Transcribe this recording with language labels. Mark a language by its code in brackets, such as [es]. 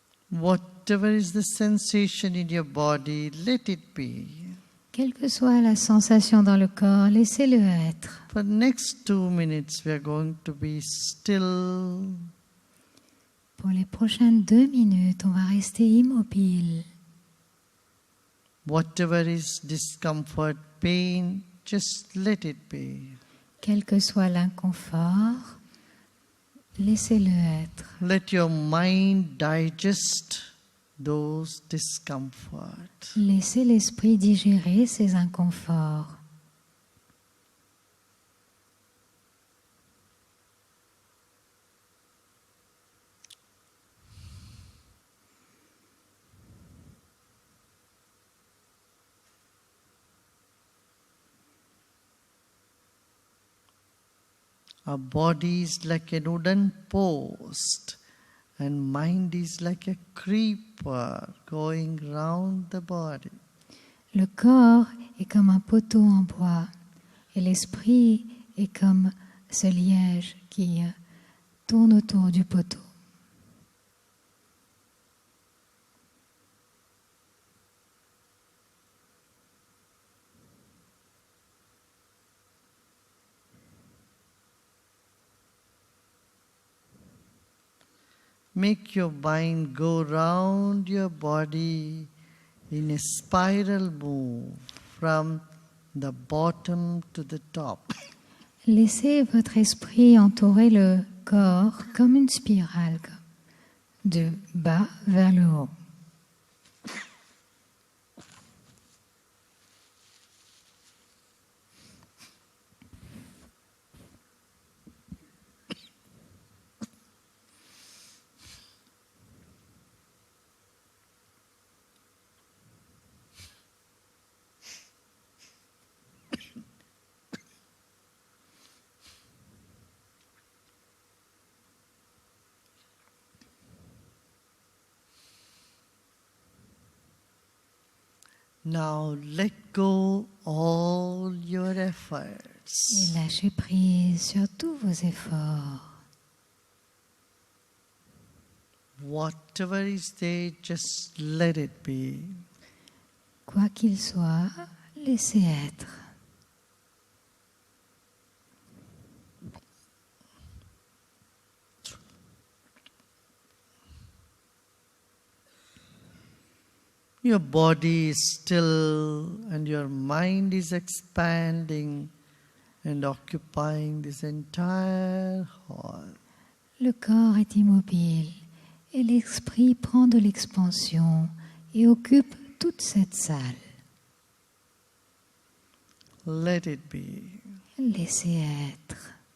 [en] Whatever is the sensation in your body, let it be. [fr] Quelle que soit la sensation dans le corps, laissez-le être. [en] For the next 2 minutes, we are going to be still. [fr] Pour les prochaines 2 minutes, on va rester immobile. [en] Whatever is discomfort, pain, just let it be. [fr] Quel que soit l'inconfort, laissez-le être. [en] Let your mind digest those discomforts. [fr] Laissez l'esprit digérer ces inconforts. [en] Our body is like a wooden post, and mind is like a creeper going round the body. [fr] Le corps est comme un poteau en bois et l'esprit est comme ce liège qui tourne autour du poteau. [en] Make your mind go round your body in a spiral move from the bottom to the top. [fr] Laissez votre esprit entourer le corps comme une spirale, de bas vers le haut. [en] Now let go all your [fr] Et [en] efforts. [fr] lâchez prise sur tous vos efforts. [en] Whatever is there, just let it be. [fr] Quoi qu'il soit, laissez être. [en] Your body is still and your mind is expanding and occupying this entire hall. [fr] Le corps est immobile et l'esprit prend de l'expansion et occupe toute cette salle. [en] Let it be. [fr] Laissez être.